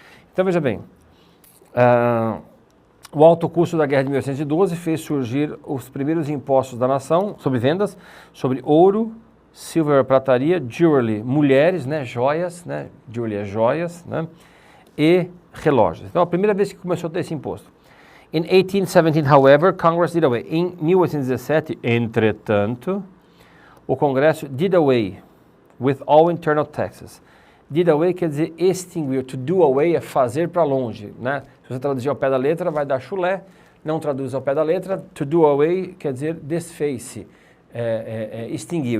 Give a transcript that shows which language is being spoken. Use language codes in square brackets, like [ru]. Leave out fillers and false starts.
[pt] Então veja bem, o alto custo da guerra de 1812 fez surgir os primeiros impostos da nação sobre vendas, sobre ouro, silver, prataria, jewelry, mulheres, né, joias, né, jewelry é joias, né, e relógios. Então a primeira vez que começou a ter esse imposto. [en] In 1817, however, Congress did away. [pt] Em 1817, entretanto, o Congresso [en] did away with all internal taxes. [pt] Did away quer dizer extinguiu. To do away é fazer para longe, né? Se você traduzir ao pé da letra, vai dar chulé. Não traduz ao pé da letra. To do away quer dizer desfez-se, extinguiu.